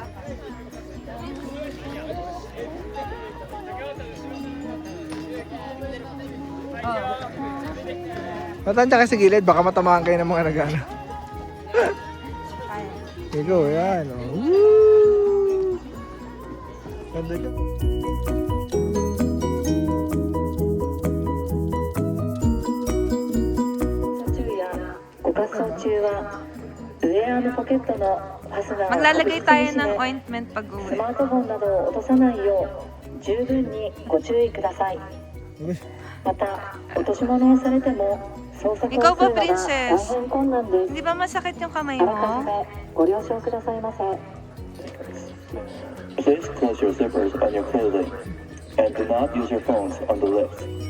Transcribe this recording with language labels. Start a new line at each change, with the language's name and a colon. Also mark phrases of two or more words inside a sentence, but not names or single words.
Filipino: Matansya ka sa gilid, baka matamaan kayo ng mga nagana. Sige, go, yan. Oh. Woo! Ganda ka.
Japanese: 注意やご滑走中はウェアのポケットのファスナーを
Filipino: Maglalagay tayo ng
Japanese: ス
Filipino: ointment pag uwi.
Japanese: マートフォンなどを落とさないよう十分にご注意ください。また落とし物をされても捜索をする
Filipino: Ikaw
Japanese: の
Filipino: ba,
Japanese: が大
Filipino: Princess?
Japanese: 変困難です
Filipino: Hindi ba masakit yung kamay
Japanese: あらか
Filipino: mo?
Japanese: じめご了承くださいませ。
English: Please close your zippers on your clothing and do not use your phones on the lift.